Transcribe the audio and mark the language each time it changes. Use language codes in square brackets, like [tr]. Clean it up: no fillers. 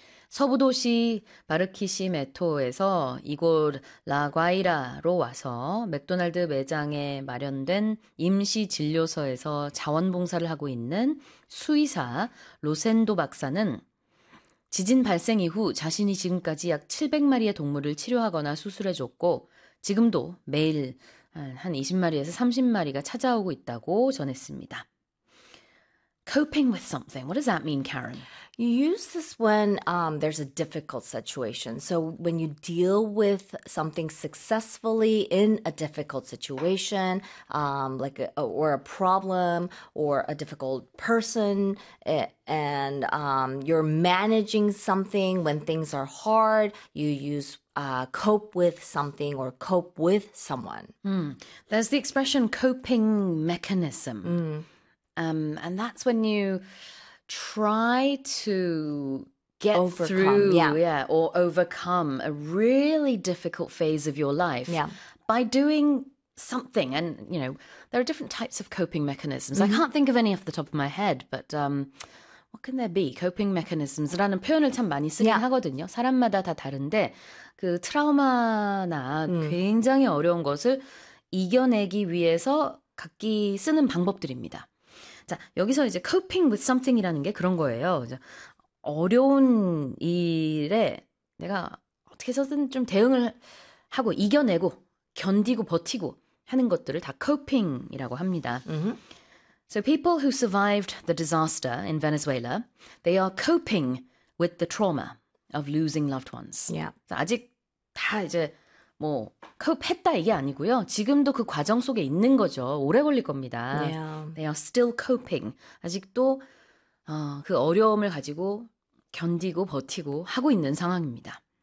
[ko] 서부도시 마르키시 메토에서 이골 라과이라로 와서 맥도날드 매장에 마련된 임시 진료소에서 자원봉사를 하고 있는 수의사 로센도 박사는 지진 발생 이후 자신이 지금까지 약 700마리의 동물을 치료하거나 수술해줬고, 지금도 매일 한 20마리에서 30마리가 찾아오고 있다고 전했습니다. [en] Coping with something. What does that mean, Karen? You use this when there's a difficult situation. So when you deal with something successfully in a difficult situation, like or a problem or a difficult person, and you're managing something when things are hard, you use cope with something or cope with someone. There's the expression coping mechanism. And that's when you try to get Overcome, through, or overcome a really difficult phase of your life by doing something. And, there are different types of coping mechanisms. I can't think of any off the top of my head, but what can there be? [ko] Coping mechanisms라는 표현을 참 많이 쓰긴 하거든요. 사람마다 다 다른데, 그 트라우마나 굉장히 어려운 것을 이겨내기 위해서 각기 쓰는 방법들입니다. 자, 여기서 이제 coping with something이라는 게 그런 거예요. 어려운 일에 내가 어떻게 해서든 좀 대응을 하고 이겨내고 견디고 버티고 하는 것들을 다 coping이라고 합니다. [en] So people who survived the disaster in Venezuela, they are coping with the trauma of losing loved ones. [ko] 아직 다 이제 뭐 코프했다 이게 아니고요. 지금도 그 과정 속에 있는 거죠. 오래 걸릴 겁니다. [en] They are still coping. [ko] 아직도 그 어려움을 가지고 견디고 버티고 하고 있는 상황입니다.